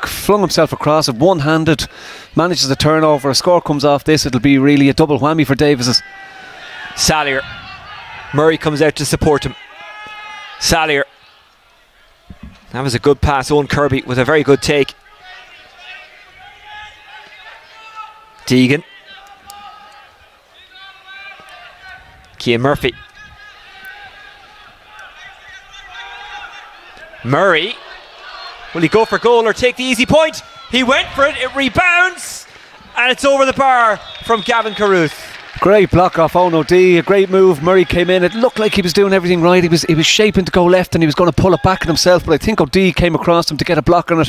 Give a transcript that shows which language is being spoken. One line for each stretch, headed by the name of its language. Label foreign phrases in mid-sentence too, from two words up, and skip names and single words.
English: Flung himself across it, one-handed, manages a turnover. A score comes off this, it'll be really a double whammy for Davises. Sallier. Murray comes out to support him. Sallier. That was a good pass. Owen Kirby with a very good take. Deegan. Cian Murphy. Murray. Will he go for goal or take the easy point? He went for it. It rebounds. And it's over the bar from Gavin Carruth. Great block off Owen O'D. A great move. Murray came in. It looked like he was doing everything right. He was shaping to go left and he was going to pull it back on himself, but I think O'D came across him to get a block on it.